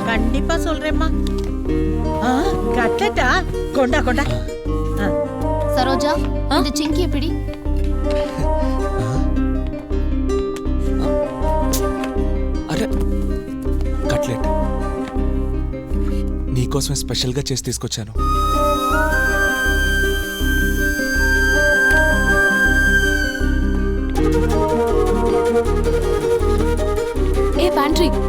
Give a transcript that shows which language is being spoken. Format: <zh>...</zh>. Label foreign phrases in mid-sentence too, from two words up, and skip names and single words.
<ta>கண்டிப்பா சொல்றேம்மா. கட்லெட்டா? கொண்டா கொண்டா. சரோஜா, இந்த சிங்கி எப்படி?</ta> <te>అరే కట్లెట్ నీకోసమే స్పెషల్గా చేసి తీసుకొచ్చాను. ఏ ప్యాంట్రీ</te>